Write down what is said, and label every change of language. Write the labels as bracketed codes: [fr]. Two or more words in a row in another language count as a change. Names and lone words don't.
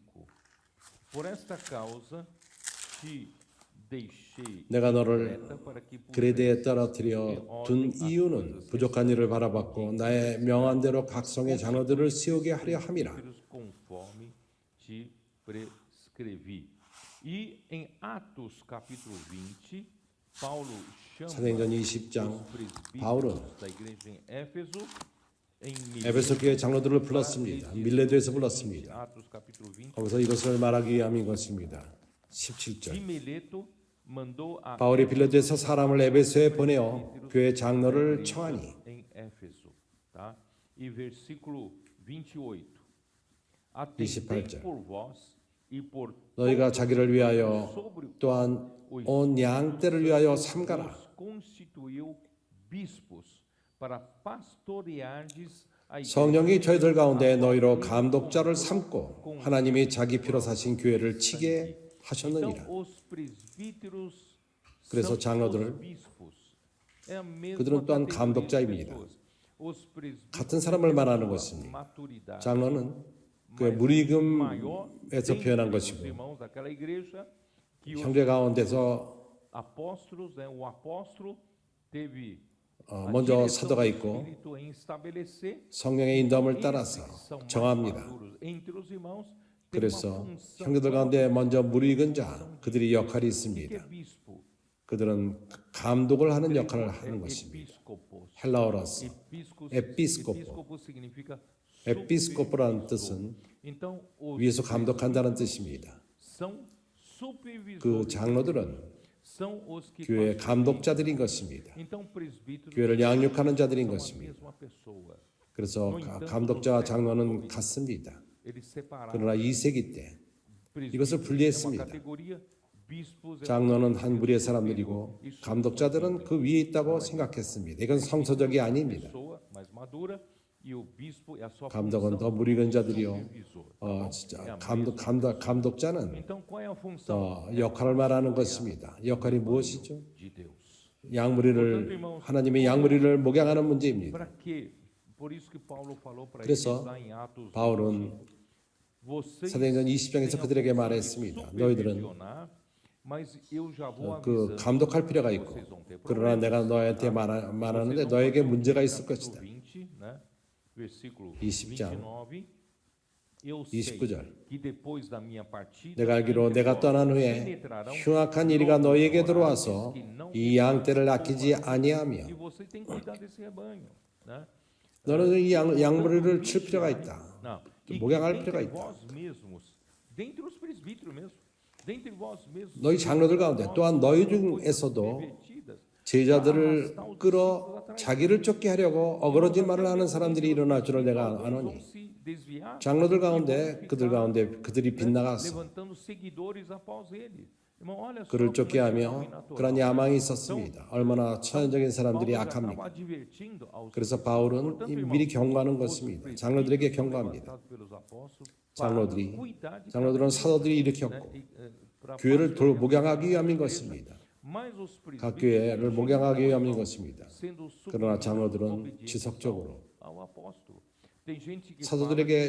[pt] Por esta causa te deixei [ko] 내가 너를 [pt] Creta para que [ko] 그레데에 [pt] pusesses [ko] 떨어뜨려 [pt] em [ko] 둔 [pt] ordem as [ko] 이유는 [pt] coisas [ko] 부족한 일을 바라봤고 나의 명한 대로 각성의 장로들을 세우게 하려 함이라. [pt] conforme te prescrevi. E em Atos capítulo 20, Paulo chama [ko] 사도행전 20장 [pt] os presbíteros [ko] 바울은 [pt] da igreja em Éfeso, em [ko] 에베소 교회 장로들을 불렀습니다. 밀레도에서 불렀습니다. [pt] Atos capítulo 20, [ko] 거기서 이것을 말하기 위함인 것입니다. [pt] e [ko] 17절. [pt] Mileto mandou a [ko] 바울이 빌레도에서 사람을 에베소에 보내어 교회 장로를 청하니 [pt] em Éfeso, tá? E versículo 28. 28 Atendei [ko] 절. [pt] por vós e por [ko] 너희가 [pt] todos [ko] 자기를 위하여 [pt] sobre o [ko] 또한 [pt] os [ko] 온 양떼를 위하여 삼가라. [pt] os constituiu bispos para pastoreardes a igreja. [ko] 성령이 저희들 가운데 너희로 감독자를 삼고 하나님이 자기 피로 사신 교회를 치게 하셨느니라. [pt] Então, os presbíteros [ko] 그래서 [pt] são [ko] 장로들을 [pt] os bispos. É a mesma [ko] 그들은 또한 [pt] categoria de [ko] 감독자입니다. [pt] pessoas. Os presbíteros [ko] 같은 사람을 말하는 [pt] têm [ko] 것입니다. [pt] maturidade [ko] 장로는 그 [pt] maior [ko] 무리금에서 [pt] dentre [ko] 표현한 [pt] os [ko] 것이고 [pt] irmãos daquela igreja, que os [ko] 형제 가운데서 [pt] apóstolos, né, o apóstolo teve a [ko] 먼저 [pt] direção [ko] 사도가 [pt] do [ko] 있고 [pt] Espírito em estabelecer. [ko] 성령의 인도함을 [pt] Esses [ko] 따라서 [pt] são mais [ko] 정합니다. [pt] maduros entre os irmãos, têm uma [ko] 그래서 [pt] função [ko] 형제들 가운데 먼저 무리익은 자 그들이 역할이 [pt] que é [ko] 있습니다. [pt] bispo. [ko] 그들은 감독을 하는 역할을 [pt] É [ko] 하는 것입니다. [pt] episcopos. [ko] 헬라어로서 [pt] Episcopos episcopo. significa [ko] 에피스코프라는 [pt] supervisor. [ko] 뜻은 [pt] Então, os [ko] 위에서 감독한다는 뜻입니다. [pt] são supervisores. [ko] 그 장로들은 [pt] são os que [ko] 교회 [pt] pastoreiam. [ko] 감독자들인 것입니다. [pt] Então, presbíteros [ko] 교회를 양육하는 자들인 [pt] são a [ko] 것입니다. [pt] mesma pessoa. [ko] 그래서 감독자와 장로는 같습니다. [pt] Eles separaram. [ko] 그러나 2세기 때 [pt] Presbíteros [ko] 이것을 [pt] é uma [ko] 분리했습니다. [pt] categoria, bispos é [ko] 장로는 [pt] uma [ko] 한 무리의 사람들이고 [pt] e [ko] 감독자들은 그 위에 있다고 생각했습니다. 이건 성서적이 아닙니다. [pt] pessoa mais madura e o bispo é a sua [ko] 감독은 [pt] função [ko] 더 무리근 자들이요. [pt] supervisor. [ko] 진짜 감독자는 [pt] Então, qual é a função [ko] 역할을 말하는 것입니다. 역할이 무엇이죠? [pt] de Deus? [ko] 양무리를 하나님의 양무리를 목양하는 문제입니다. [pt] Para quê? Por isso que Paulo falou para eles [ko] 그래서 [pt] lá em Atos [ko] 바울은 [pt] 20, vocês [ko] 사도행전 20장에서 [pt] têm a [ko] 그들에게 [pt] função de [ko] 말했습니다. 너희들은 [pt] supervisionar, mas eu já vou [ko] 그 [pt] avisando [ko] 감독할 필요가 [pt] que [ko] 있고 [pt] vocês vão ter [ko] 그러나 [pt] problemas. [ko] 내가 너희한테 말하는데 너에게 문제가 있을 것이다. [pt] 20, né? Versículo [ko] 20장 [pt] 29. Eu sei [ko] 29절. [pt] que depois da minha partida [ko] 내가 알기로 내가 떠난 후에 흉악한 이리가 너희에게 들어와서 이 양떼를 아끼지 아니하며 [pt] e você tem que cuidar desse rebanho, né? [ko] 너는 이 양무리를 칠 필요가 있다. [pt] Não. E [ko] 목양할 [pt] que [ko] 필요가 [pt] dentre [ko] 있다. [pt] vós mesmos, dentre os presbíteros mesmo, dentre vós mesmos, [ko] 너희 장로들 가운데 또한 너희 중에서도 [pt] pervertidas, [ko] 제자들을 끌어 자기를 쫓게 하려고 어그러진 말을 하는 사람들이 일어날 줄을 내가 [pt] vão [ko] 아노니 [pt] se desviar [ko] 장로들 가운데 그들 가운데 그들이 빗나갔어. [pt] levantando seguidores após ele. Irmão, olha só [ko] 그를 [pt] como [ko] 쫓게 [pt] é [ko] 하며 [pt] natural. [ko] 그런 야망이 있었습니다. 얼마나 천연적인 사람들이 [pt] Paulo já estava [ko] 약합니까? [pt] advertindo aos [ko] 그래서 바울은 미리 경고하는 것입니다. 장로들에게 경고합니다. [pt] pelos apóstolos [ko] 장로들이 [pt] para cuidar de [ko] 장로들은 사도들이 일으켰고 교회를 목양하기 위함인 것입니다. [pt] mas os [ko] 각 [pt] presbíteros [ko] 교회를 목양하기 위함인 것입니다. [pt] sendo [ko] 그러나 [pt] submetidos [ko] 장로들은 [pt] obedientes [ko] 지속적으로 [pt] ao apóstolo. Tem gente que [ko] 사도들에게